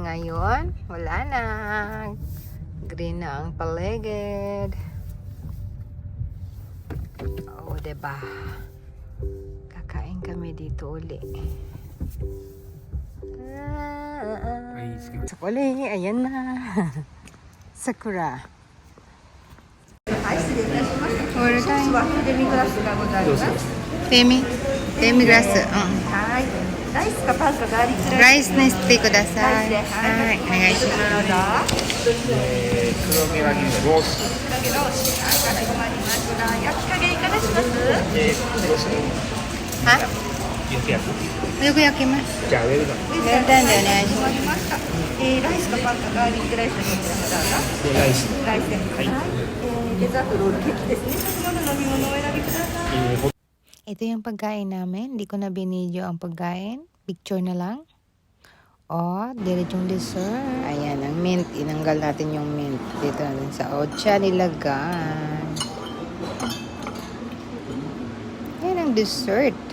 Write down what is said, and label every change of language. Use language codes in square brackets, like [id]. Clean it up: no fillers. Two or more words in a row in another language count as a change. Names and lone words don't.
[tl] Ngayon, wala na. Green na ang paligid. Oo, diba? Kakain kami dito uli. Sa uli, ayan na. Sakura. [ja] はい、失礼いたします。オールタイム。ソースはデミグラスがございます。デミグラス。はい。ライスかパンかガーリックライスにしてください。ライスで、はい、お願いします。黒毛和牛ロース。かけロース。はい、かしこまりました。焼き加減いかがします？ロースは？よく焼く。よく焼きます。じゃあウェルダン。ウェルダンでお願いし終わりました。ライスかパンかガーリックライスのどちらかどうぞ。ライス。ライスで。はい。デザートロールケーキですね。飲み物をお選びください。 [tl] Ito yung pagkain namin. Hindi ko na binidyo ang pagkain. Picture na lang. O, diretsong dessert. Ayan, ang mint. Inanggal natin yung mint. Dito natin sa ocha nilagay. Ayan ang dessert.